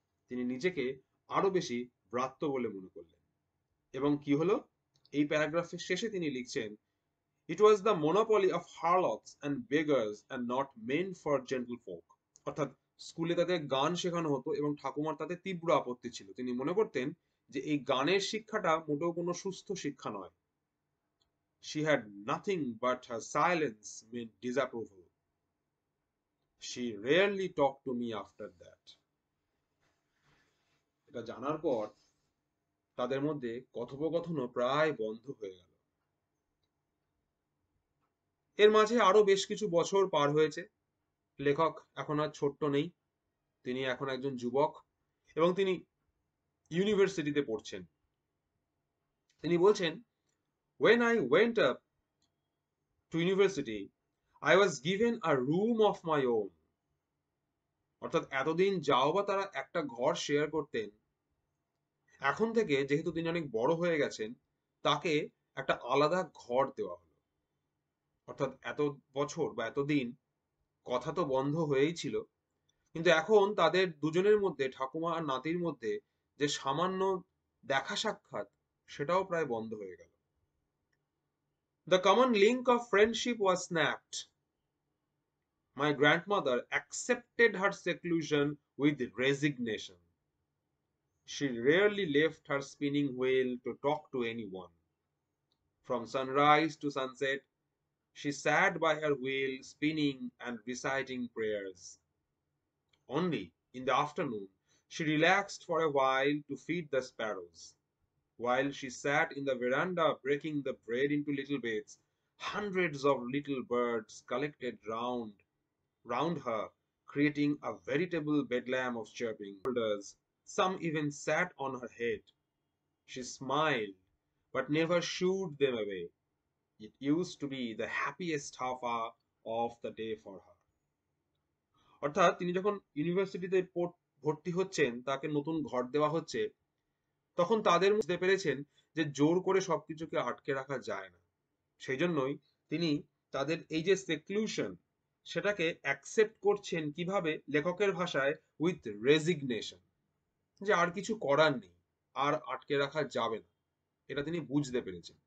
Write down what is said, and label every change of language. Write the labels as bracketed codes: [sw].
[bn] তিনি নিজেকে আরো বেশি ব্রাত্য বলে মনে করলেন। এবং কি হলো, এই প্যারাগ্রাফের শেষে তিনি লিখছেন, [en] It was the monopoly of harlots and beggars and not meant for gentle folk. [bn] অর্থাৎ স্কুলে তাদের গান শেখানো হতো এবং ঠাকুমার তাতে তীব্র আপত্তি ছিল। তিনি মনে করতেন যে এই গানের শিক্ষাটা মোটেও কোনো সুস্থ শিক্ষা নয়। [en] She had nothing but her silence meant disapproval. She rarely talked to me after that. [bn] এটা জানার পর তাদের মধ্যে কথোপকথনও প্রায় বন্ধ হয়ে গেল। এর মাঝে আরো বেশ কিছু বছর পার হয়েছে। লেখক এখন আর ছোট্ট নেই, তিনি এখন একজন যুবক, এবং তিনি ইউনিভার্সিটিতে পড়ছেন। তিনি বলছেন, [en] when I went up to university I was given a room of my own. [bn] অর্থাৎ এতদিন যাও বা তারা একটা ঘর শেয়ার করতেন, এখন থেকে যেহেতু তিনি অনেক বড় হয়ে গেছেন, তাকে একটা আলাদা ঘর দেওয়া হলো। অর্থাৎ এত বছর বা এতদিন কথা তো বন্ধ হয়েই ছিল, কিন্তু এখন তাদের দুজনের মধ্যে, ঠাকুমা আর নাতির মধ্যে যে সামান্য দেখা সাক্ষাৎ, সেটাও প্রায় বন্ধ হয়ে গেল। [en] The common link of friendship was snapped. My grandmother accepted her seclusion with resignation. She rarely left her spinning wheel to talk to anyone. From sunrise to sunset, she sat by her wheel spinning and reciting prayers. Only in the afternoon she relaxed for a while to feed the sparrows. While she sat in the veranda breaking the bread into little bits, hundreds of little birds collected round her, creating a veritable bedlam of chirping. Some even sat on her head. She smiled, but never shooed them away. It used to be the happiest half hour of the day for her. [bn] অর্থাৎ তিনি যখন ইউনিভার্সিটিতে ভর্তি হচ্ছেন, তাকে নতুন ঘর দেওয়া হচ্ছে, তখন তাদের বুঝতে পেরেছেন যে জোর করে সবকিছুকে আটকে রাখা যায় না। সেই জন্যই তিনি তাদের এই যে সেক্লুশন, সেটাকে অ্যাকসেপ্ট করছেন কিভাবে, লেখকের ভাষায় উইথ রেজিগনেশন, যে আর কিছু করার নেই, আর আটকে রাখা যাবে না, এটা তিনি বুঝতে পেরেছেন।